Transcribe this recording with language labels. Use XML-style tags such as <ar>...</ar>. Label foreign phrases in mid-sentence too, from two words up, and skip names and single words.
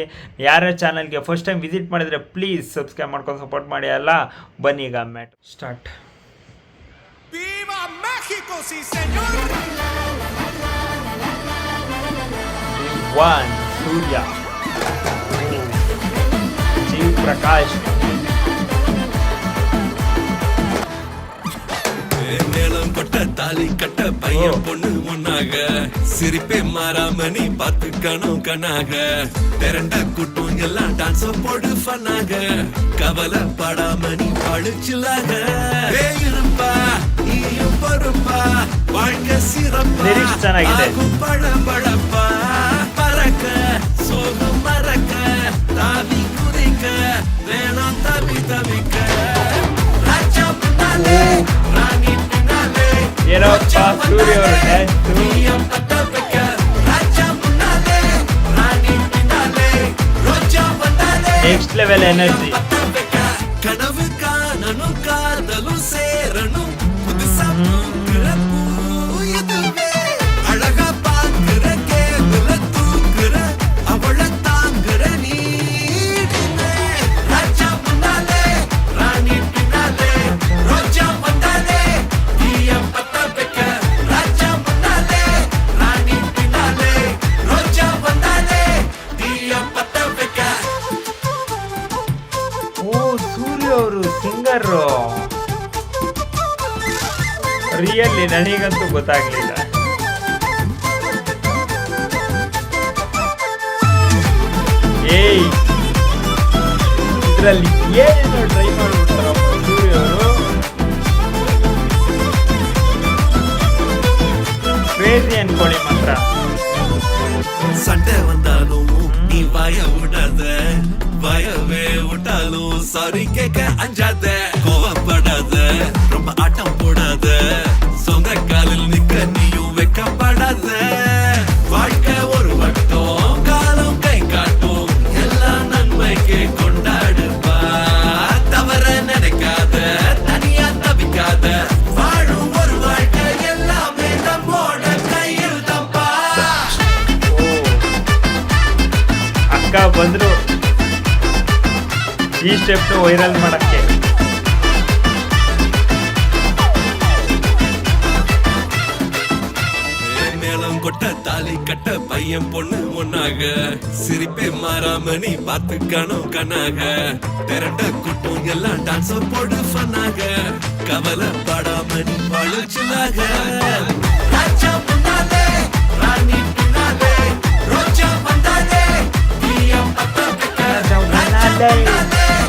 <kn>ಯಾರ್ಯಾರ ಚಾನಲ್ಗೆ</kn> <en>first time visit</en> <kn>ಮಾಡಿದರೆ</kn> <en>please subscribe</en> <kn>ಮಾಡ್ಕೊಂಡು ಸಪೋರ್ಟ್ ಮಾಡಿ. ಅಲ್ಲ ಬನ್ನಿ ಈಗ ಮ್ಯಾಟ್ ಸ್ಟಾರ್ಟ್.</kn> <es>¡Viva México, sí señor!</es> <kn>ಒನ್ ಸೂರ್ಯ, ಜೀವ್ ಪ್ರಕಾಶ್,</kn> <ta>மேளம் கொட்ட தாலி கட்ட பையன் பொண்ணு ஒன்னாக சிரிப்பே மாறாம நீ பாத்துக்கணும் கண்ணாக திரண்ட கூட்டம் எல்லாம் டான்ஸ் போடு ஃபன்னாக கவலை படாம நீ பழிச்சிலாக இருப்பா நீயும் பொறுப்பா வாழ்க்கை சிறப்பா பழ பழப்பா பறக்க சோகம் மறக்க தாவி குதிக்க வேணாம் தவி தவிக்க</ta> <kn>ಏನಪ್ಪ ಸೂರ್ಯ ಅವ್ರ</kn> <en>next level energy.</en> <ta>கனவு காணனும் காதலும் சேரணும் புதுசா அழகா பாக்குற கேவல தூக்குற அவள தாங்குற நீ ராஜா முன்னாலே ராணி பின்னாலே ரோஜா வந்தாலே நீய பத்த வைக்க ராஜா முன்னாலே ராணி பின்னாலே ரோஜா வந்தாலே நீய பத்த வைக்க.</ta> <kn>ಓ ಸೂರ್ಯ ಅವರು ಸಿಂಗರು. ರಿಯಲಿ ನನಗಂತೂ ಗೊತ್ತಾಗ್ಲಿಲ್ಲ. ಏಯ್ ಇದರಲ್ಲಿ ಏನೇನೋ ಟ್ರೈ ಮಾಡ್ಬಿಡ್ತಾರಪ್ಪ ಸೂರ್ಯ ಅವರು. ಕ್ರೇಜಿ ಅನ್ಕೊಳ್ಳಿ ಮಾತ್ರ.</kn> <ta>சண்டை வந்தாலும் நீ வாய விடாத, பயவே விட்டாலும் சாரி கேட்க அஞ்சாத, கோவப்படாத, ரொம்ப ஆட்டம் போடாத, சொந்த காலில் நிக்க நீயும் வைக்கப்படாத. வாழ்க்கை ஒரு வட்டம் காலம் கை காட்டும் எல்லாம் நன்மைக்கு கொண்டாடுப்பா. தவற நினைக்காத, தனியா தவிக்காத, வாழும் ஒரு வாழ்க்கை எல்லாமே நம்மோட கையில் தப்பா.</ta> <kn>ಅಕ್ಕ ಬಂದ್ರು ಈ</kn> <en>step viral</en> <kn>ಮಾಡಕ್ಕೆ.</kn> <ta>மேளம் கொட்ட தாலி கட்ட பையன் பொண்ணு ஒன்னாக சிரிப்பே மாறாம நீ பாத்துக்கணும் கண்ணாக திரண்ட கூட்டம் எல்லாம் டான்ஸ் போடு ஃபன்னாக கவலை படாம நீ பழிச்சிலாக ராஜா முன்னாலே ராணி பின்னாலே ரோஜா வந்தாலே நீய பத்த வைக்க ராஜா முன்னாலே</ta>